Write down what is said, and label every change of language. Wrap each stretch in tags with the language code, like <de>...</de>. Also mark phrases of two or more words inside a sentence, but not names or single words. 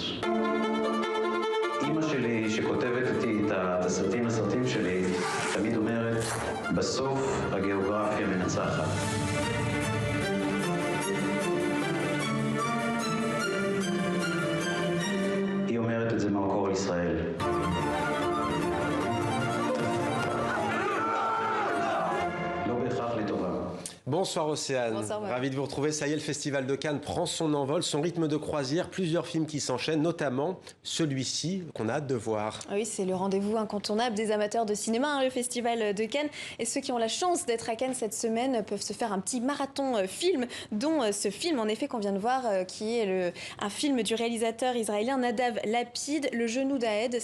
<he>אמא שלי, שכותבת איתי את התסריטים לסרטים שלי, תמיד אומרת, בסוף הגיאוגרפיה מנצחת. היא אומרת את זה מהמקור על ישראל. לא בהכרח לטובה.</he> <fr>Bonsoir Océane, Bonsoir, ravi de vous retrouver. Ça y est, le Festival de Cannes prend son envol, son rythme de croisière, plusieurs films qui s'enchaînent, notamment celui-ci qu'on a hâte de voir. Oui, c'est le rendez-vous incontournable des amateurs de cinéma, le Festival de Cannes. Et ceux qui ont la chance d'être à Cannes cette semaine peuvent se faire un petit marathon film, dont ce film, en effet, qu'on vient de voir, qui est un film du réalisateur israélien Nadav Lapid, Le Genou d'Aed.</fr>